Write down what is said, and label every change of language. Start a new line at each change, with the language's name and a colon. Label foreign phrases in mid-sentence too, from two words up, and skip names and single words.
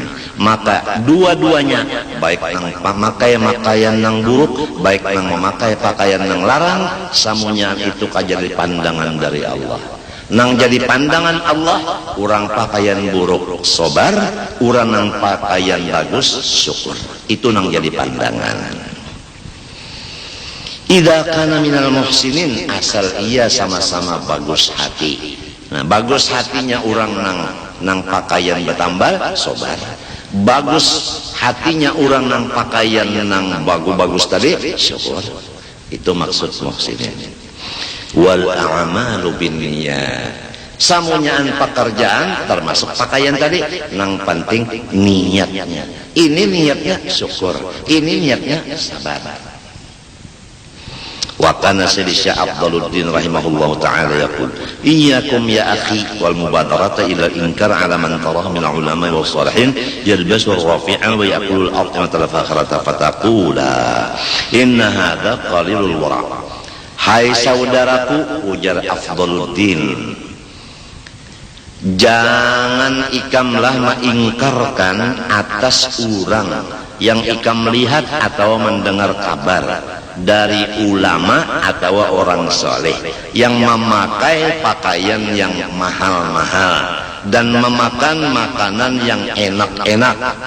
Banjar: Maka dua-duanya, baik nang memakai pakaian nang buruk, baik nang memakai pakaian nang larang, samunya itu kajadi pandangan dari Allah. Nang jadi pandangan Allah, orang pakaian buruk sobar, orang nang pakaian bagus syukur. Itu nang jadi pandangan.
Arabic: إذا كان من المحسنين,
Banjar: asal ia sama-sama bagus hati. Nah, bagus hatinya orang nang pakaian bertambal sobar. Bagus hatinya orang nang pakaian nang bagus-bagus tadi syukur. Itu maksud muhsinin.
Arabic: والأعمال بالنيات.
Banjar: Samunyaan pekerjaan termasuk pakaian tadi, nang penting niatnya. Ini niatnya syukur, ini niatnya sabar.
Arabic: وكان سيدي الشيخ أفضل الدين رحمه الله تعالى يقول إياكم يا أخي والمبادرة إلى الإنكار على من تراه من العلماء والصالحين يلبس رفيعا ويقول الأرض فاخرة فتقول إن هذا قليل الورع.
Banjar: Hai saudaraku, ujar Afdaluddin, jangan ikamlah mengingkarkan atas orang yang ikam melihat atau mendengar kabar dari ulama atau orang soleh yang memakai pakaian yang mahal-mahal dan memakan makanan yang enak-enak,